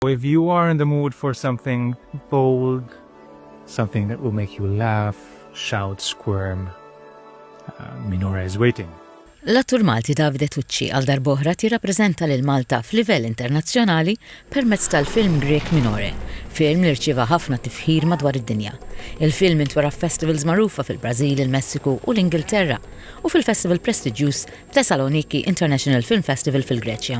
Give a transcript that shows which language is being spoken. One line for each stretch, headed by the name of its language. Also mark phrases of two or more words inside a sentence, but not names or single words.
English: If you are in the mood for something bold, something that will make you laugh, shout, squirm, Minore is waiting.
Maltese: L-attur Malti Davide Tucci għal darbohra tirrappreżenta lil Malta f'livell internazzjonali permezz tal-film Grieg Minore, film li rċieva ħafna tifħir madwar id-dinja. Il-film intwera f'festivals magħrufa fil-Brażil, il-Messiku u l-Ingilterra u fil-festival prestiġjuż f'Thessaloniki International Film Festival fil-Greċja.